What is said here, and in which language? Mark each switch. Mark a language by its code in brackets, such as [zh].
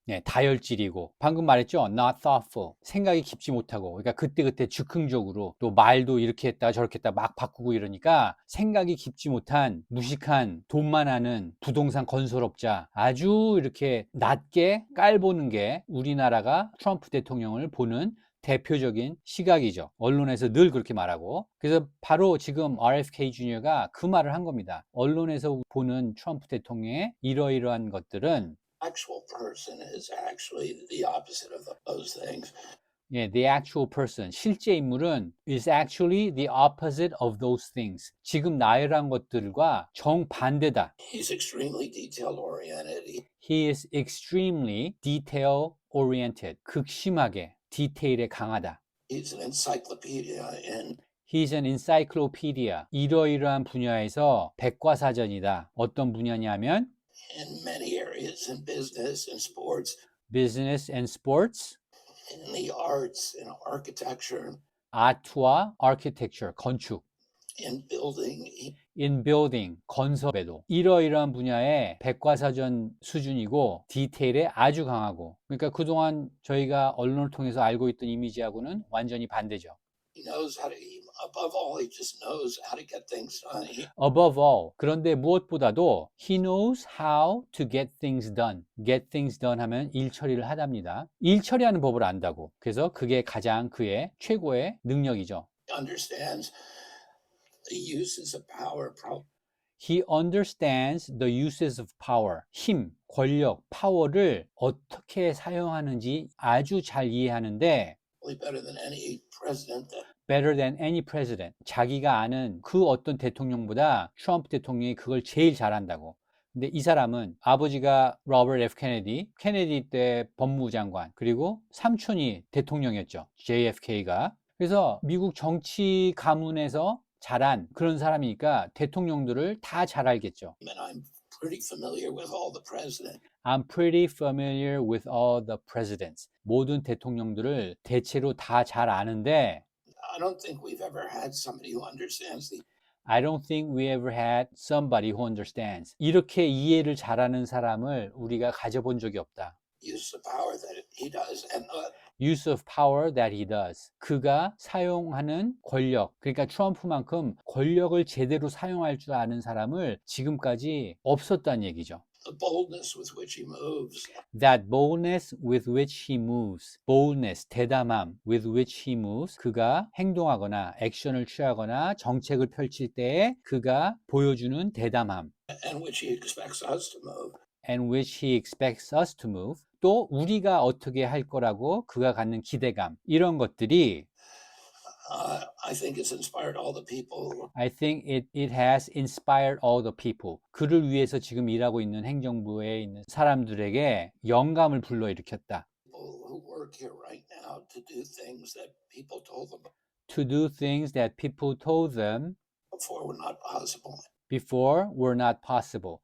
[ko] 예, 다혈질이고 방금 말했죠. [en] not thoughtful [ko] 생각이 깊지 못하고 그러니까 그때그때 즉흥적으로 또 말도 이렇게 했다 저렇게 했다 막 바꾸고 이러니까 생각이 깊지 못한 무식한 돈만 아는 부동산 건설업자 아주 이렇게 낮게 깔보는 게 우리나라가 트럼프 대통령을 보는 대표적인 시각이죠. 언론에서 늘 그렇게 말하고. 그래서 바로 지금 RFK 주니어가 그 말을 한 겁니다. 언론에서 보는 트럼프 대통령의 이러이러한 것들은 [en] Actual person is actually the opposite of those things. 예, the actual person, [ko] 실제 인물은 [en] is actually the opposite of those things. [ko] 지금 나열한 것들과 정반대다. [en] He's extremely detail oriented. He is extremely detail oriented. [ko] 극심하게 디테일에 강하다. [en] He's an encyclopedia in He's an encyclopedia. [ko] 이러이러한 분야에서 백과사전이다. 어떤 분야냐면 [en] many areas in business and sports, business and sports, in the arts, in architecture, [ko] 아트와 architecture, 건축, [en] in building. in building, [ko] 건설에도 이러이러한 분야의 백과사전 수준이고 디테일에 아주 강하고 그러니까 그동안 저희가 언론을 통해서 알고 있던 이미지하고는 완전히 반대죠. [en] He knows how to, above all, he just knows how to get things done. Above all, [ko] 그런데 무엇보다도 [en] he knows how to get things done. [ko] get things done 하면 일 처리를 하답니다. 일 처리하는 법을 안다고. 그래서 그게 가장 그의 최고의 능력이죠. [en] He understands the uses of power. He understands the uses of power. [ko] 힘, 권력, 파워를 어떻게 사용하는지 아주 잘 이해하는데 [en] Probably better than any president that better than any president. [ko] 자기가 아는 그 어떤 대통령보다 트럼프 대통령이 그걸 제일 잘한다고. 근데 이 사람은 아버지가 로버트 F 케네디 때 법무부 장관 그리고 삼촌이 대통령이었죠. JFK가. 그래서 미국 정치 가문에서 자란 그런 사람이니까 대통령들을 다 잘 알겠죠. [en] and I'm pretty familiar with all the presidents. I'm pretty familiar with all the presidents. [ko] 모든 대통령들을 대체로 다 잘 아는데 [en] I don't think we've ever had somebody who understands the I don't think we ever had somebody who understands. [ko] 이렇게 이해를 잘하는 사람을 우리가 가져본 적이 없다. [en] use of power that he does and Use of power that he does. [ko] 그가 사용하는 권력. 그러니까 트럼프만큼 권력을 제대로 사용할 줄 아는 사람을 지금까지 없었다는 얘기죠. [en] the boldness with which he moves. That boldness with which he moves. boldness, 대담함 with which he moves. [ko] 그가 행동하거나 액션을 취하거나 정책을 펼칠 때에 그가 보여주는 대담함. [en] And which he expects us to move. And which he expects us to move. [ko] 또 우리가 어떻게 할 거라고 그가 갖는 기대감. 이런 것들이 [en] I think it's inspired all the people I think it has inspired all the people. [ko] 그를 위해서 지금 일하고 있는 행정부에 있는 사람들에게 영감을 불러일으켰다. [en] who work here right now to do things that people told them To do things that people told them before were not possible. before were not possible.